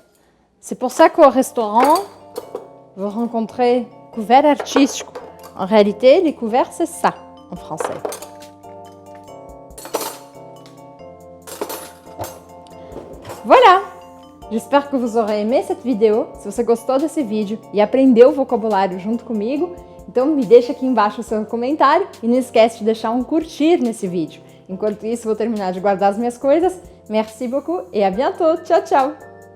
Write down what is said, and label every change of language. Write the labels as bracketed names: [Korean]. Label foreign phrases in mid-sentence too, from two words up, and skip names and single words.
[French] C'est pour ça qu'au restaurant, vous rencontrez [Portuguese] couvert artístico. [French] En réalité, les couverts, c'est ça en français. Voilà! J'espère que vous aurez aimé cette vidéo. [Portuguese] Se você gostou desse vídeo e aprendeu o vocabulário junto comigo, então me deixa aqui embaixo o seu comentário e não esquece de deixar um curtir nesse vídeo. Enquanto isso, vou terminar de guardar as minhas coisas. [French] Merci beaucoup et à bientôt. [Portuguese] Tchau, tchau!